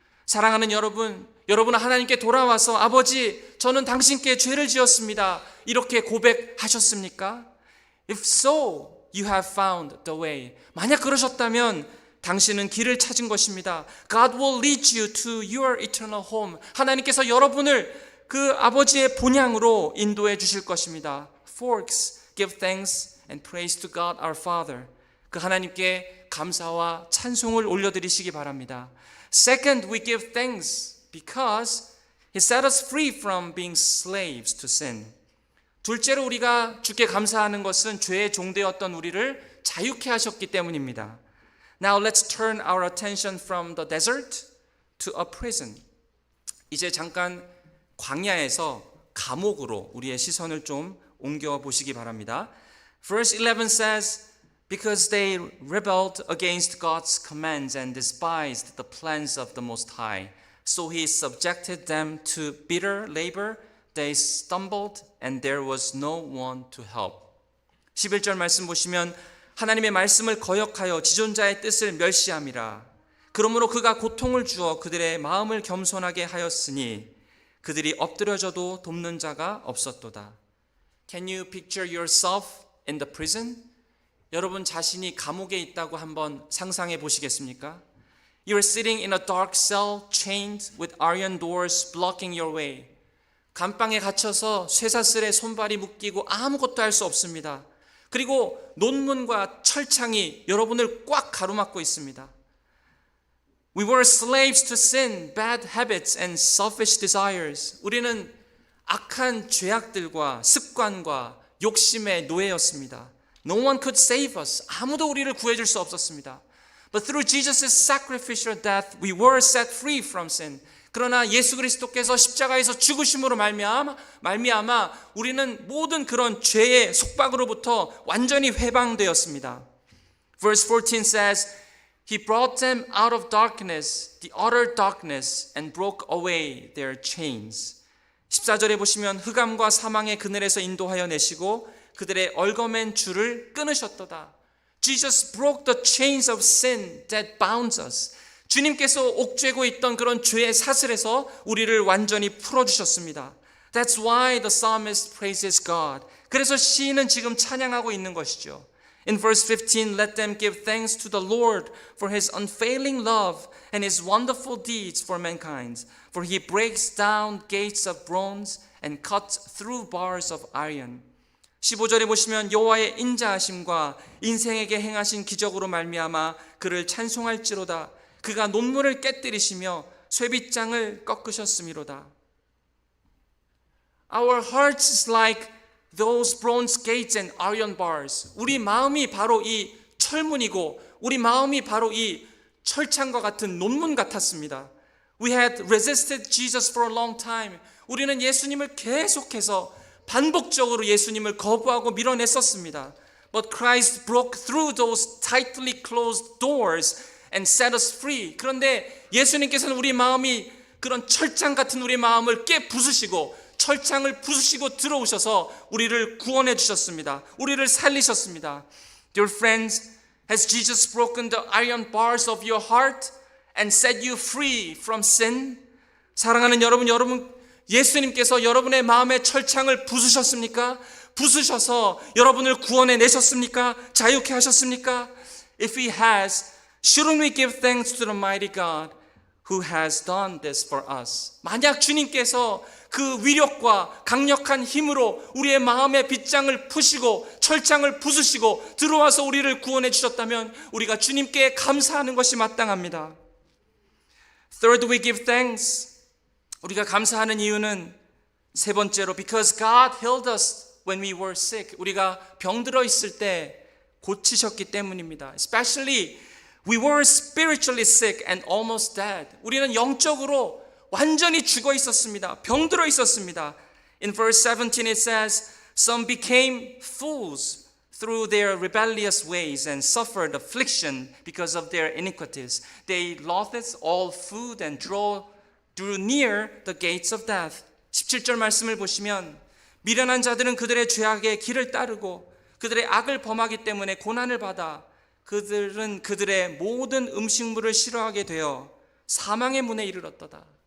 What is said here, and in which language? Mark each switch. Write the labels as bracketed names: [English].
[Korean] 사랑하는 여러분은 하나님께 돌아와서 아버지, 저는 당신께 죄를 지었습니다. 이렇게 고백하셨습니까? [English] If so, you have found the way. [Korean] 만약 그러셨다면 당신은 길을 찾은 것입니다. [English] God will lead you to your eternal home. [Korean] 하나님께서 여러분을 그 아버지의 본향으로 인도해 주실 것입니다. [English] Forks, give thanks and praise to God our Father. [Korean] 그 하나님께 감사와 찬송을 올려드리시기 바랍니다. [English] Second, we give thanks because He set us free from being slaves to sin. [Korean] 둘째로 우리가 주께 감사하는 것은 죄의 종되었던 우리를 자유케 하셨기 때문입니다. [English] Now let's turn our attention from the desert to a prison. [Korean] 이제 잠깐 광야에서 감옥으로 우리의 시선을 좀 옮겨 보시기 바랍니다. [English] Verse 11 says, Because they rebelled against God's commands and despised the plans of the Most High, so He subjected them to bitter labor. They stumbled and there was no one to help. [Korean] 11절 말씀 보시면 하나님의 말씀을 거역하여 지존자의 뜻을 멸시함이라. 그러므로 그가 고통을 주어 그들의 마음을 겸손하게 하였으니 그들이 엎드려져도 돕는 자가 없었도다. [English] Can you picture yourself in the prison? [Korean] 여러분 자신이 감옥에 있다고 한번 상상해 보시겠습니까? [English] You're sitting in a dark cell chained with iron doors blocking your way. [Korean] 감방에 갇혀서 쇠사슬에 손발이 묶이고 아무것도 할 수 없습니다. 그리고 논문과 철창이 여러분을 꽉 가로막고 있습니다. [English] We were slaves to sin, bad habits and selfish desires. [Korean] 우리는 악한 죄악들과 습관과 욕심의 노예였습니다. [English] No one could save us. [Korean] 아무도 우리를 구해줄 수 없었습니다. [English] But through Jesus' sacrificial death, we were set free from sin. [Korean] 그러나 예수 그리스도께서 십자가에서 죽으심으로 말미암아 우리는 모든 그런 죄의 속박으로부터 완전히 해방되었습니다. [English] Verse 14 says, He brought them out of darkness, the utter darkness, and broke away their chains. [Korean] 14절에 보시면 흑암과 사망의 그늘에서 인도하여 내시고 그들의 얽어맨 줄을 끊으셨도다. [English] Jesus broke the chains of sin that bounds us. [Korean] 주님께서 옥죄고 있던 그런 죄의 사슬에서 우리를 완전히 풀어주셨습니다. [English] That's why the psalmist praises God. [Korean] 그래서 시인은 지금 찬양하고 있는 것이죠. [English] In verse 15, let them give thanks to the Lord for His unfailing love and His wonderful deeds for mankind. For He breaks down gates of bronze and cuts through bars of iron. [Korean] 15절에 보시면 여호와의 인자하심과 인생에게 행하신 기적으로 말미암아 그를 찬송할지로다. 그가 논문을 깨뜨리시며 쇠빗장을 꺾으셨음이로다. [English] Our hearts is like those bronze gates and iron bars. [Korean] 우리 마음이 바로 이 철문이고 우리 마음이 바로 이 철창과 같은 논문 같았습니다. [English] We had resisted Jesus for a long time. [Korean] 우리는 예수님을 계속해서 반복적으로 예수님을 거부하고 밀어냈었습니다. [English] But Christ broke through those tightly closed doors and set us free. [Korean] 그런데 예수님께서는 우리 마음이 그런 철창 같은 우리 마음을 깨부수시고 철창을 부수시고 들어오셔서 우리를 구원해 주셨습니다. 우리를 살리셨습니다. [English] Dear friends, has Jesus broken the iron bars of your heart and set you free from sin? [Korean] 사랑하는 여러분 예수님께서 여러분의 마음의 철창을 부수셨습니까? 부수셔서 여러분을 구원해 내셨습니까? 자유케 하셨습니까? [English] If He has, shouldn't we give thanks to the mighty God who has done this for us? [Korean] 만약 주님께서 그 위력과 강력한 힘으로 우리의 마음의 빗장을 푸시고 철창을 부수시고 들어와서 우리를 구원해 주셨다면 우리가 주님께 감사하는 것이 마땅합니다. [English] Third, we give thanks. [Korean] 우리가 감사하는 이유는 세 번째로 [English] because God healed us when we were sick. [Korean] 우리가 병들어 있을 때 고치셨기 때문입니다. [English] Especially we were spiritually sick and almost dead. [Korean] 우리는 영적으로 완전히 죽어 있었습니다. 병들어 있었습니다. [English] In verse 17 it says, some became fools through their rebellious ways and suffered affliction because of their iniquities. They loathed all food and drew near the gates of death. [Korean] 17절 말씀을 보시면 미련한 자들은 그들의 죄악의 길을 따르고 그들의 악을 범하기 때문에 고난을 받아 그들은 그들의 모든 음식물을 싫어하게 되어 사망의 문에 이르렀도다.